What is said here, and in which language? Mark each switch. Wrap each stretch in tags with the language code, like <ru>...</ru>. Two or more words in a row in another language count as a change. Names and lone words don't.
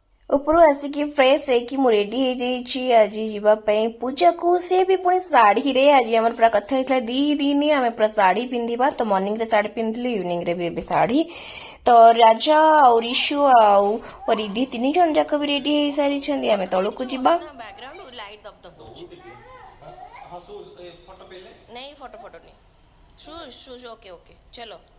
<or>ଉପରୁ ଆସିକି ଫ୍ରେଶ ହେଇକି ମୁଁ ରେଡି ହେଇଯାଇଛି ଆଜି ଯିବା ପାଇଁ ପୂଜାକୁ। ସେ ବି ପୁଣି ଶାଢୀରେ। ଆଜି ଆମର ପୁରା କଥା ହେଇଥିଲା 2 ଦିନ ଆମେ ପୁରା ଶାଢୀ ପିନ୍ଧିବା। ତ ମର୍ଣ୍ଣିଂରେ ଶାଢୀ ପିନ୍ଧିଲୁ, ଇଭିନିଂରେ ବି ଏବେ ଶାଢୀ। ତ ରାଜା ଆଉ ରିଶୁ ଆଉ ରିଧି 3 ଜଣ ଯାକ ବି ରେଡି ହେଇସାରିଛନ୍ତି। ଆମେ ତଳକୁ ଯିବା।</or> <en>background light</en> <or>ଦବ ଦବ ଦଉଛି।</or> <hi>नहीं फोटो फोटो नहीं।</hi> <en>shoes shoes okay okay चलो।</en>